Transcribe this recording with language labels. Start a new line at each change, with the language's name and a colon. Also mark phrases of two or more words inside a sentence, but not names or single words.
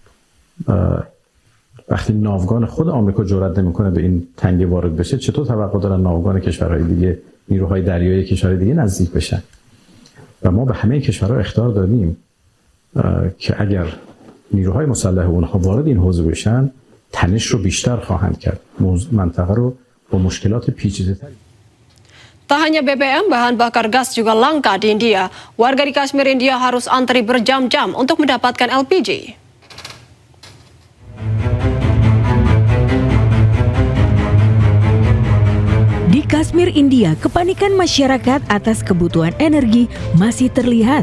Persian: وقتی ناوگان خود آمریکا جرئت نمیکنه به این تنگه وارد بشه، چطور توقع دارن ناوگان کشورهای دیگه، نیروهای دریایی کشورهای دیگه نزدیک بشن؟ و ما به همه کشورها اخطار دادیم که اگر نیروهای مسلح اونها وارد این حوزه بشن، تنش رو بیشتر خواهند کرد. منطقه رو با مشکلات پیچیده‌تری.
Indonesian: Tak hanya BBM, bahan bakar gas juga langka di India. Warga di Kashmir, India harus antri berjam-jam untuk mendapatkan LPG. Di Kashmir, India, kepanikan masyarakat atas kebutuhan energi masih terlihat.